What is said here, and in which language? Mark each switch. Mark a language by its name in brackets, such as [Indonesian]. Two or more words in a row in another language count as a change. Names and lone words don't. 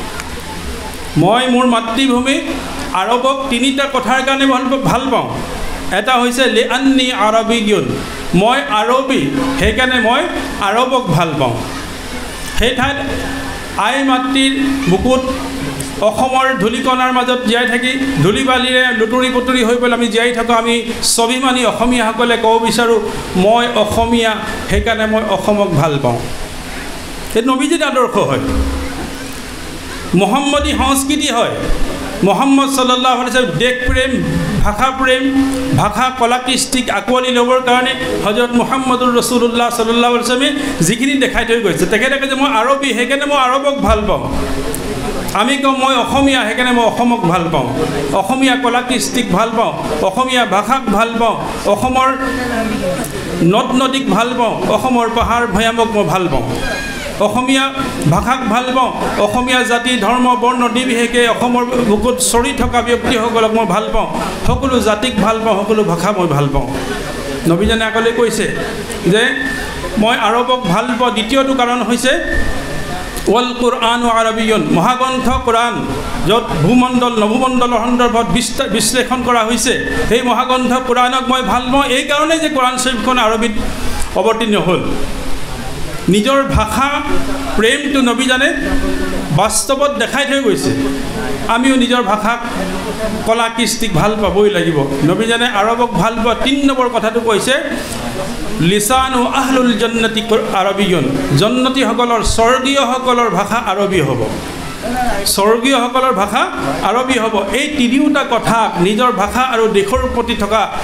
[Assamese] মই মোৰ মাতৃভূমি আৰবক তিনিটা কথাৰ কাৰণে ভাল পাওঁ এটা হৈছে [Arabic] لأني عربي [Assamese] মই আৰবী সেইকাৰণে মই আৰবক ভাল পাওঁ সেই ঠাইত আই মাতৃৰ বুকুত অসমৰ ধূলিকণাৰ মাজত জীয়াই থাকি ধূলি বালিৰে লুতুৰি পুতুৰি হৈ পেলাই আমি জীয়াই থাকোঁ আমি স্বাভিমানী অসমীয়াসকলে ক'ব বিচাৰোঁ মই অসমীয়া সেইকাৰণে মই অসমক ভাল পাওঁ এই নবীজীৰ আদৰ্শ হয় মোহাম্মদী সংস্কৃতি হয় মোহাম্মদ [Arabic] صلى الله عليه وسلم [Assamese] দেশ প্ৰেম ভাষা কলা কৃষ্টিক আকোৱালি ল'বৰ কাৰণে হযৰত মুহাম্মদুৰ ৰাসূলুল্লাহ [Arabic] صلى الله عليه وسلم [Assamese] যিখিনি দেখাই থৈ গৈছে তেখেতে কৈছে মই আৰবী সেইকাৰণে মই আৰবক ভাল পাওঁ আমি কওঁ মই অসমীয়া সেইকাৰণে মই অসমক ভাল পাওঁ অসমীয়া কলা কৃষ্টিক ভাল পাওঁ অসমীয়া ভাষাক ভাল পাওঁ অসমৰ নদ নদীক ভাল পাওঁ অসমৰ পাহাৰ ভৈয়ামক মই ভাল পাওঁ অসমীয়া ভাষাক ভাল পাওঁ অসমীয়া জাতি ধৰ্ম বৰ্ণ নিৰ্বিশেষে অসমৰ বুকুত চৰি থকা ব্যক্তিসকলক মই ভাল পাওঁ সকলো জাতিক ভাল পাওঁ সকলো ভাষা মই ভাল পাওঁ নবীজনে আগলৈ কৈছে যে মই আৰবক ভাল পাওঁ দ্বিতীয়টো কাৰণ হৈছে [Arabic] والقرآن عربي [Assamese] মহাগ্ৰন্থ কুরআন য'ত ভূমণ্ডল নভূমণ্ডলৰ সন্দৰ্ভত বিশ্লেষণ কৰা হৈছে সেই মহাগ্ৰন্থ কুরআনক মই ভাল পাওঁ এই কাৰণে যে কুরআন শৰীফখন আৰবীত অৱতীৰ্ণ হ'ল নিজৰ ভাষা প্ৰেমটো নবীজনে বাস্তৱত দেখাই থৈ গৈছে আমিও নিজৰ ভাষাক কলা কৃষ্টিক ভাল পাবই লাগিব নবীজনে আৰবক ভাল পোৱা ৩ নম্বৰ কথাটো কৈছে [Arabic] لسان أهل الجنة عربي [Assamese] জান্নাতীসকলৰ স্বৰ্গীয়সকলৰ ভাষা আৰবী হ'ব স্বৰ্গীয়সকলৰ ভাষা আৰবী হ'ব এই তিনিওটা কথা নিজৰ ভাষা আৰু দেশৰ প্ৰতি থকা